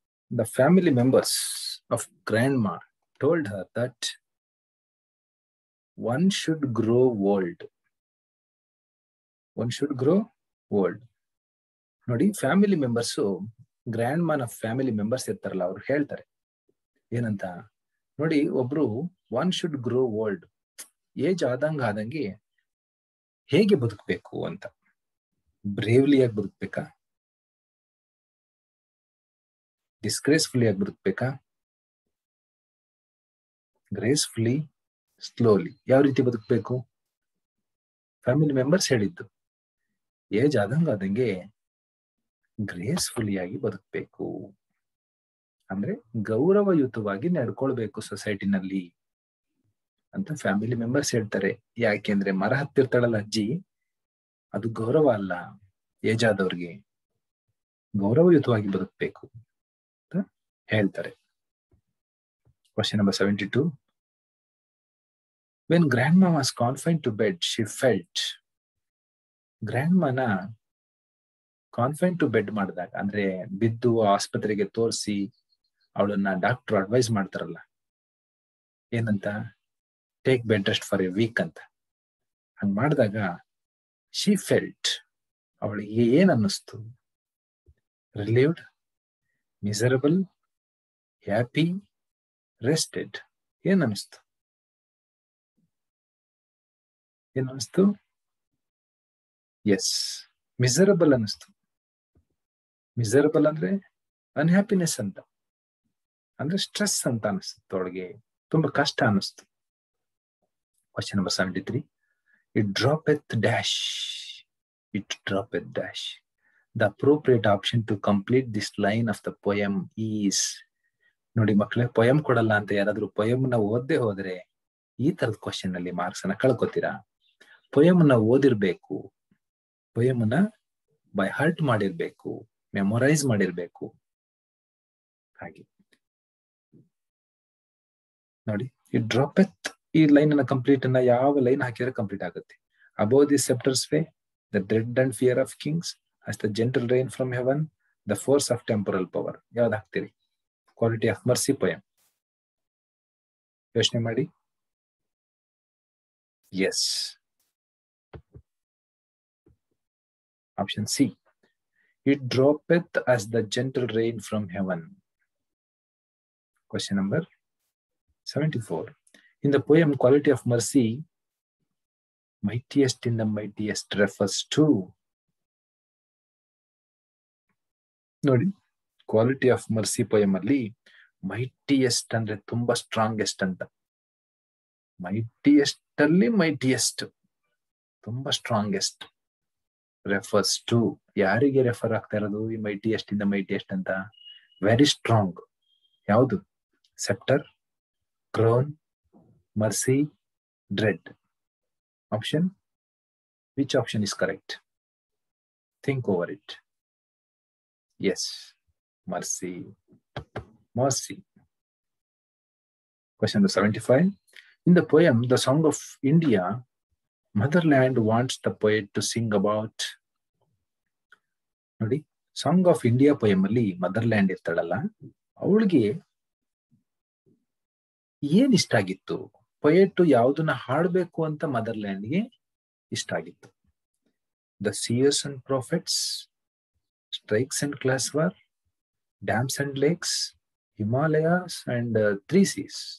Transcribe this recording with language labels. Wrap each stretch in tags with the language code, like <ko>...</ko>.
<en>The family members of grandma told her that one should grow old. One should grow old.</en> <kn>ನೋಡಿ, family members, grand ಮಾನ family members ಇರ್ತಾರಲ್ಲ, ಅವ್ರು ಹೇಳ್ತಾರೆ ಏನಂತ ನೋಡಿ. ಒಬ್ರು</kn> <en>one should grow old,</en> <kn>age ಆದಂಗೆ ಹೇಗೆ ಬದುಕಬೇಕು ಅಂತ. ಬ್ರೇವ್ಲಿಯಾಗಿ ಬದುಕಬೇಕಾ? ಡಿಸ್ಗ್ರೇಸ್ಫುಲಿ ಆಗಿ ಬದುಕಬೇಕಾ? ಗ್ರೇಸ್ಫುಲಿ, ಸ್ಲೋಲಿ, ಯಾವ ರೀತಿ ಬದುಕಬೇಕು? ಫ್ಯಾಮಿಲಿ ಮೆಂಬರ್ಸ್ ಹೇಳಿದ್ದು ಏಜ್ ಆದಂಗೆ ಗ್ರೇಸ್ಫುಲಿ ಆಗಿ ಬದುಕಬೇಕು, ಅಂದ್ರೆ ಗೌರವಯುತವಾಗಿ ನಡ್ಕೊಳ್ಬೇಕು ಸೊಸೈಟಿನಲ್ಲಿ ಅಂತ ಫ್ಯಾಮಿಲಿ ಮೆಂಬರ್ಸ್ ಹೇಳ್ತಾರೆ. ಯಾಕೆಂದ್ರೆ ಮರ ಹತ್ತಿರ್ತಾಳಲ್ಲ ಅಜ್ಜಿ, ಅದು ಗೌರವ ಅಲ್ಲ. ಏಜ್ ಆದವ್ರಿಗೆ ಗೌರವಯುತವಾಗಿ ಬದುಕಬೇಕು ಅಂತ ಹೇಳ್ತಾರೆ.</kn> <en>Question number 72. When grandma was confined to bed, she felt.</en> <kn>ಗ್ರ್ಯಾಂಡ್ಮಾನ</kn> <en>confine to bed</en> <kn>ಮಾಡಿದಾಗ, ಅಂದ್ರೆ ಬಿದ್ದು ಆಸ್ಪತ್ರೆಗೆ ತೋರಿಸಿ ಅವಳನ್ನ ಡಾಕ್ಟರ್ ಅಡ್ವೈಸ್ ಮಾಡ್ತಾರಲ್ಲ, ಏನಂತ?</kn> <en>Take bed rest for a week ಅಂತ.</en> <kn>ಹಂಗ್ ಮಾಡಿದಾಗ</kn> <en>she felt,</en> <kn>ಅವಳಿಗೆ ಏನ್ ಅನ್ನಿಸ್ತು?</kn> <en>Relieved, miserable, happy, rested.</en> <kn>ಏನ್ ಅನ್ನಿಸ್ತು? ಏನ್ ಅನ್ನಿಸ್ತು? ಎಸ್, ಮಿಸರಬಲ್ ಅನ್ನಿಸ್ತು. ಮಿಸರಬಲ್ ಅಂದ್ರೆ ಅನ್ಹ್ಯಾಪಿನೆಸ್ ಅಂತ, ಅಂದ್ರೆ ಸ್ಟ್ರೆಸ್ ಅಂತ ಅನಿಸ್ತು ಅವಳಿಗೆ, ತುಂಬಾ ಕಷ್ಟ ಅನಿಸ್ತು.</kn> <en>Question number 73. It droppeth dash. It droppeth dash. The appropriate option to complete this line of the poem is.</en> <kn>ನೋಡಿ ಮಕ್ಕಳೇ, ಪೊಯಮ್ ಕೊಡಲ್ಲ ಅಂತ ಯಾರಾದ್ರೂ ಪೊಯಮ್ನ ಓದದೆ ಹೋದ್ರೆ ಈ ತರದ ಕ್ವಶನ್ ಅಲ್ಲಿ ಮಾರ್ಕ್ಸ್ ಅನ್ನ ಕಳ್ಕೊತೀರಾ. ಪೊಯಮ್ನ ಓದಿರ್ಬೇಕು, ಪೊಯಮ್ನ ಬೈ ಹಾರ್ಟ್ ಮಾಡಿರ್ಬೇಕು, ಮೆಮೊರೈಸ್ ಮಾಡಿರ್ಬೇಕು. ಹಾಗೆ ನೋಡಿ, ಈ ಡ್ರಾಪೆತ್ ಈ ಲೈನ್ ಅನ್ನ ಕಂಪ್ಲೀಟ್ ಅನ್ನ ಯಾವ ಲೈನ್ ಹಾಕಿದ್ರೆ ಕಂಪ್ಲೀಟ್ ಆಗುತ್ತೆ?</kn> <en>Above the sceptres sway, the dread and fear of kings, as the gentle rain from heaven, the force of temporal power.</en> <kn>ಯಾವ್ದು ಹಾಕ್ತೀರಿ? Quality of mercy poem. ಯೋಚನೆ ಮಾಡಿ.</kn> <en>Yes, option C. It droppeth as the gentle rain from heaven. Question number 74. In the poem Quality of Mercy, mightiest in the mightiest refers to.</en> <kn>ನೋಡಿ, quality of mercy poem ಅಲ್ಲಿ mightiest ಅಂದ್ರೆ ತುಂಬಾ strongest ಅಂತ. Mightiest ಅಲ್ಲಿ mightiest, ತುಂಬಾ strongest. Refers to, ಯಾರಿಗೆ refer ಆಗ್ತಾ ಇರೋದು ಈ ಮೈಟಿಯೆಸ್ಟ್ ಇಂದ ಮೈಟಿಯೆಸ್ಟ್ ಅಂತ?</kn> <en>Very strong. ಯಾವುದು? Sceptre, crown, mercy, dread. Option, which option is correct? Think over it. Yes, mercy. Mercy. Question number 75. In the poem, The Song of India, Motherland wants the poet to sing about.</en> <kn>ನೋಡಿ, song of India poem ಅಲ್ಲಿ motherland ಇರ್ತಾಳಲ್ಲ, ಅವಳಿಗೆ ಏನ್ ಇಷ್ಟ ಆಗಿತ್ತು? Poet ಯಾವ್ದನ್ನ ಹಾಡ್ಬೇಕು ಅಂತ ಮದರ್ಲ್ಯಾಂಡ್ಗೆ ಇಷ್ಟ ಆಗಿತ್ತು?</kn> <en>The seers and prophets, strikes and class war, dams and lakes, Himalayas and 3 seas.</en>